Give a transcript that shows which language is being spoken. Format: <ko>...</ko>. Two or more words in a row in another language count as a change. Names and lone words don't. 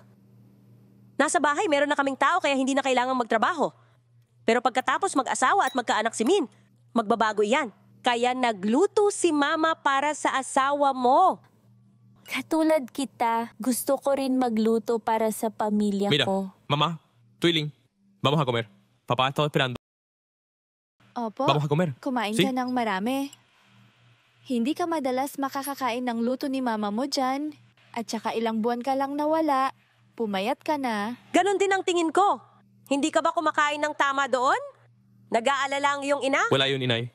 <tl>Nasa bahay, meron na kaming tao kaya hindi na kailangang magtrabaho. Pero pagkatapos mag-asawa at magkaanak si Min, magbabago iyan. Kaya nagluto si Mama para sa asawa mo. Katulad kita, gusto ko rin magluto para sa pamilya Mira, ko. Mama, Tuiling,</tl> <es>vamos a comer. Papá está esperando.</es> <tl>Opo,</tl> <es>Vamos a comer.</es> <tl>kumain</tl> <es>¿Sí?</es> <tl>ka ng marami. Hindi ka madalas makakakain ng luto ni mama mo dyan. At saka ilang buwan ka lang nawala. Pumayat ka na. Ganon din ang tingin ko. Hindi ka ba kumakain ng tama doon? Nag-aalala ang iyong ina? Wala yun, inay.</tl>